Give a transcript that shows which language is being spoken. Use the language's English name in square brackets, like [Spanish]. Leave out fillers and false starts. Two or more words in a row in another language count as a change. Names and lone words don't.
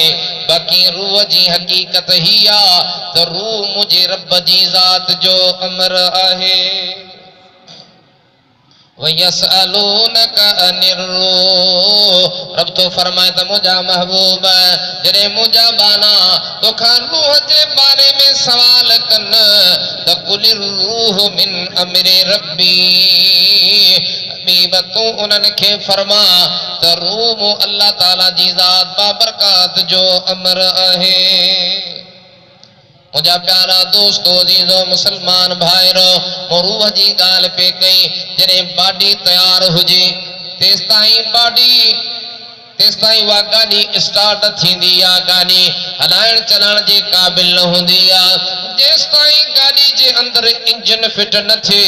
[Sindhi] बाक़ी रूह जी हक़ीक़त ही आहे त रूह मुंहिंजे रब जी ज़ात जो अमर आहे। [Arabic] ويسألونك عن الروح [Sindhi] रब तो फरमाए त मुंहिंजा महबूब जॾहिं मुंहिंजा बाना तोखां रूह जे बारे में सवाल कनि त [Arabic] قل الروح من أمر ربي [Sindhi] हबीब तूं उन्हनि खे फरमा त रूह अल्लाह ताला जी ज़ात बाबरकात जो अमर आहे। मुझा प्यारा दोस्तों अजीजो मुसलमान भाइरो मो रूह जी गाल पे कई जॾहिं बाडी तैयार हुजे तेसिताईं वा गाॾी स्टार्ट थींदी आहे गाॾी हलाइण चलाइण जे क़ाबिल न हूंदी आहे जेसिताईं गाॾी जे अंदरि इंजन फिट न थिए।